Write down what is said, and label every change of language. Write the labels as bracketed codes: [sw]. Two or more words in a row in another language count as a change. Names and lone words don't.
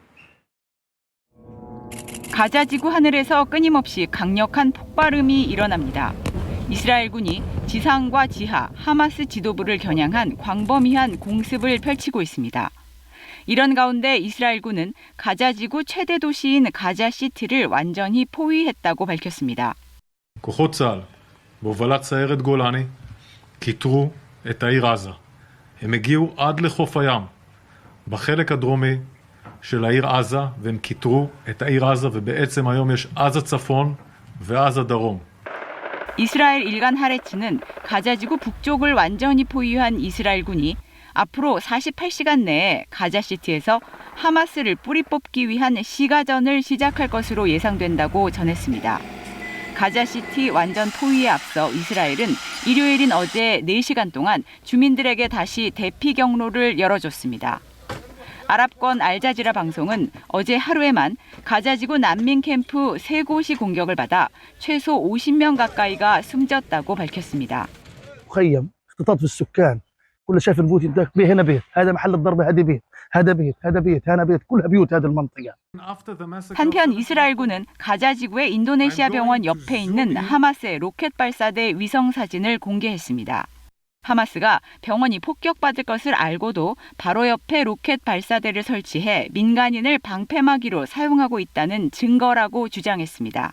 [ko] 가자 지구 하늘에서 끊임없이 강력한 폭발음이 일어납니다. 이스라엘군이 지상과 지하, 하마스 지도부를 겨냥한 광범위한 공습을 펼치고 있습니다. 이런 가운데 이스라엘군은 가자 지구 최대 도시인 가자 시티를 완전히 포위했다고 밝혔습니다. [he] כוחות צה"ל בהובלת סיירת גולני כיתרו את העיר עזה. הם הגיעו עד לחוף הים בחלק הדרומי של העיר עזה והם כיתרו את העיר עזה ובעצם היום יש עזה צפון ועזה דרום. [ko] 이스라엘 일간 하레츠는 가자 지구 북쪽을 완전히 포위한 이스라엘군이 앞으로 48시간 내에 가자시티에서 하마스를 뿌리 뽑기 위한 시가전을 시작할 것으로 예상된다고 전했습니다. 가자시티 완전 포위에 앞서 이스라엘은 일요일인 어제 4시간 동안 주민들에게 다시 대피 경로를 열어줬습니다. 아랍권 알자지라 방송은 어제 하루에만 가자지구 난민 캠프 3곳이 공격을 받아 최소 50명 가까이가 숨졌다고 밝혔습니다. [ar] كل شايف البيوت ينتهك به هنا بيت هذا محل الضربه هذا بيت هذا بيت هذا بيت هذا بيت كلها بيوت هذه المنطقه. [ko] 한편 이스라엘군은 가자 지구의 인도네시아 병원 옆에 있는 하마스의 로켓 발사대 위성 사진을 공개했습니다. 하마스가 병원이 폭격받을 것을 알고도 바로 옆에 로켓 발사대를 설치해 민간인을 방패막이로 사용하고 있다는 증거라고 주장했습니다.